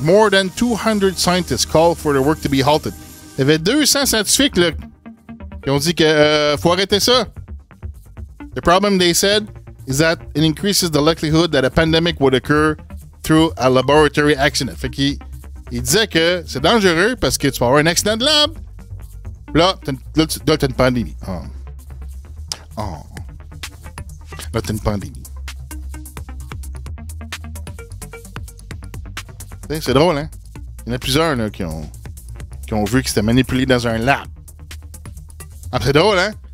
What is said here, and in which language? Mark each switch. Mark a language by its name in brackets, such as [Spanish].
[English] More than 200 scientists called for the work to be halted. [French] Il y avait 200 scientifiques là, qui ont dit que faut arrêter ça. [English] The problem, they said, is that it increases the likelihood that a pandemic would occur through a laboratory accident. [French] Fait qu'il disait que c'est dangereux parce que tu peux avoir un accident de lab. Là, t'as une pandémie. Là, t'as une pandémie. C'est drôle, hein? Il y en a plusieurs là, qui ont vu que c'était manipulé dans un lab. Ah, c'est drôle, hein?